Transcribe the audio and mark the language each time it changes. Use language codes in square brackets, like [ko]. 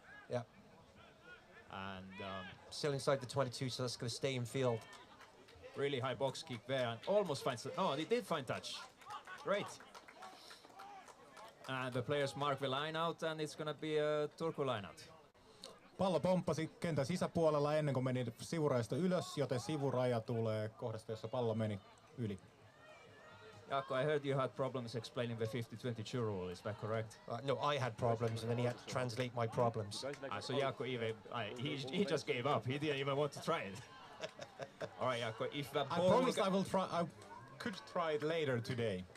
[en] Yeah. And Still inside the 22, so that's going to stay in field. really high box kick there, and almost finds. No, he did find touch. Great. And the players mark the line out, and it's gonna be a Turku line out. [fi] Pallo pomppasi kentän sisäpuolella ennen kuin meni sivurajasta ylös, joten sivuraja tulee kohdasta, jossa pallo meni yli. [en] Jaakko, I heard you had problems explaining the 50-22 rule, is that correct? No, I had problems, and then he had to translate my problems. So Jaakko, he just gave up. He didn't even want to try it. All right, Jaakko, if the I ball... promised I will try. I could try it later today.